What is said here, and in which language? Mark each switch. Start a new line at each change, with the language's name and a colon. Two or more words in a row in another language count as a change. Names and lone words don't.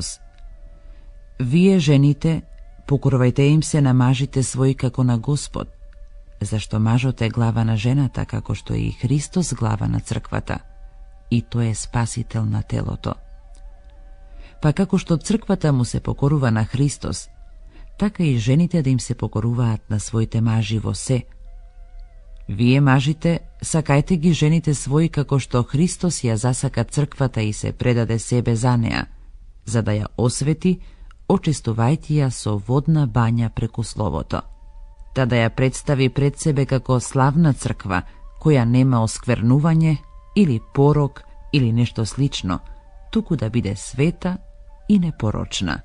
Macedonian: Вие жените, покорувајте им се на мажите свои како на Господ, зашто мажоте глава на жената како што е и Христос глава на црквата, и то е спасител на телото. Па како што црквата му се покорува на Христос, така и жените да им се покоруваат на своите мажи во се. Вие мажите, сакајте ги жените своји како што Христос ја засака црквата и се предаде себе за неа, за да ја освети, очистувајќи ја со водна бања преку Словото, та да ја представи пред себе како славна црква, која нема осквернување или порок или нешто слично, туку да биде света и непорочна.